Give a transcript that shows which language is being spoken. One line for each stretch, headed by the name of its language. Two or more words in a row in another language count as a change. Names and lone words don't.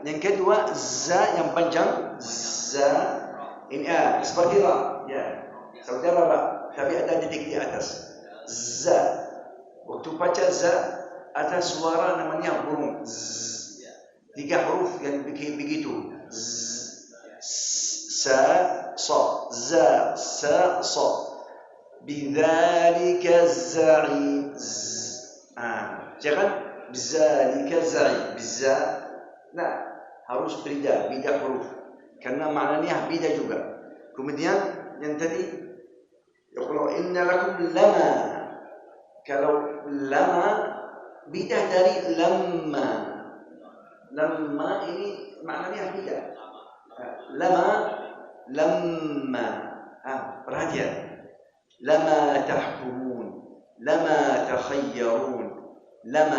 Indonesian: Yang kedua za yang panjang, za ini seperti ra, ya. Seperti ra, tapi ada titik di atas. Za. Waktu baca za ada suara namanya burung. Z. 3 huruf yang begitu. Z. Sa, sa, za, sa, sa.
Arabic: بذلك زعيم.
Indonesian: Jangan
Arabic: بذلك زعيم بزا.
Indonesian: Nah, harus beda huruf. Karena maknanya beda juga. Kemudian yang tadi
Arabic: يقول إن لكم لما.
Indonesian: Kalau lama beda dari lamma. Lamma ini maknanya beda. Lamma. Perhatian.
Arabic: لما تحكمون، لما تخيرون، لما.